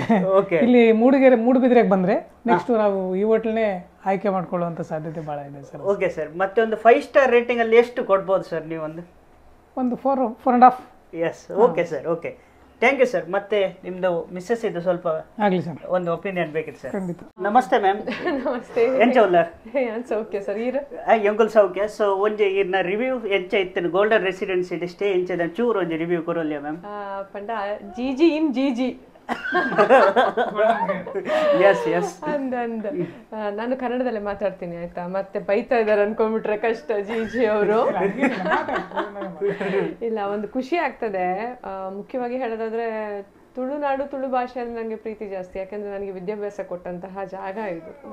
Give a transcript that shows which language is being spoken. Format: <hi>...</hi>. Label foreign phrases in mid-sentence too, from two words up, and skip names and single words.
<kn>ಇಲ್ಲಿ ಮೂಡುಬಿದ್ರೆಗೆ ಬಂದ್ರೆ ನೆಕ್ಸ್ಟ್ ನಾವು ಈ ಹೋಟೆಲ್ನೇ ಆಯ್ಕೆ ಮಾಡ್ಕೊಳ್ಳುವಂತ ಸಾಧ್ಯತೆ ಬಹಳ ಇದೆ ಸರ್. ಓಕೆ ಸರ್. ಮತ್ತೆ ಒಂದು</kn> <en>5 star rating</en> <kn>ಅಲ್ಲಿ ಎಷ್ಟು ಕೊಡ್ಬೋದು ಸರ್ ನೀವು? ಒಂದು 4.5. ಎಸ್. ಓಕೆ ಸರ್. ಓಕೆ,</kn> <en>thank you sir.</en> <kn>ಮತ್ತೆ ನಿಮ್ದು ಮಿಸ್ಸಸ್ ಇದು ಸ್ವಲ್ಪ ಆಗಲಿ ಸರ್ ಒಂದು ಒಪಿನಿಯನ್ ಬೇಕಿತ್ತು ಸರ್. ಖಂಡಿತ. ನಮಸ್ತೆ ಮ್ಯಾಮ್. ನಮಸ್ತೆ.</kn> <tcy>ಎಂಚ ಉಲ್ಲಾರ್?</tcy> <kn>ಸೌಖ್ಯ ಸರ್.</kn> <tcy>ಎಂಕುಲ್ ಸೌಖ್ಯ. ಸೊ ಒಂಜಿ ಇನ್ನ ರಿವ್ಯೂ ಎಂಚ ಇತ್ತು ಗೋಲ್ಡನ್ ರೆಸಿಡೆನ್ಸಿ ಸ್ಟೇ ಎಂಚದ ಚೂರು ಒಂಜಿ ರಿವ್ಯೂ ಕೊರಲ್ಯ ಮ್ಯಾಮ್?</tcy> <kn>ಪಂಡ ಜಿಜಿ ಇನ್ ಜಿಜಿ ನಾನು ಕನ್ನಡದಲ್ಲೇ ಮಾತಾಡ್ತೀನಿ ಆಯ್ತಾ. ಮತ್ತೆ ಬೈತಾ ಇದಾರೆ ಅನ್ಕೊಂಡ್ಬಿಟ್ರೆ ಕಷ್ಟ ಜಿಜಿ ಅವರು. ಇಲ್ಲ, ಒಂದು ಖುಷಿ ಆಗ್ತದೆ. ಮುಖ್ಯವಾಗಿ ಹೇಳೋದಾದ್ರೆ ತುಳುನಾಡು ತುಳು ಭಾಷೆ ಅಂದ್ರೆ ನನಗೆ ಪ್ರೀತಿ ಜಾಸ್ತಿ, ಯಾಕಂದ್ರೆ ನನಗೆ ವಿದ್ಯಾಭ್ಯಾಸ ಕೊಟ್ಟಂತಹ ಜಾಗ ಇದು.</kn>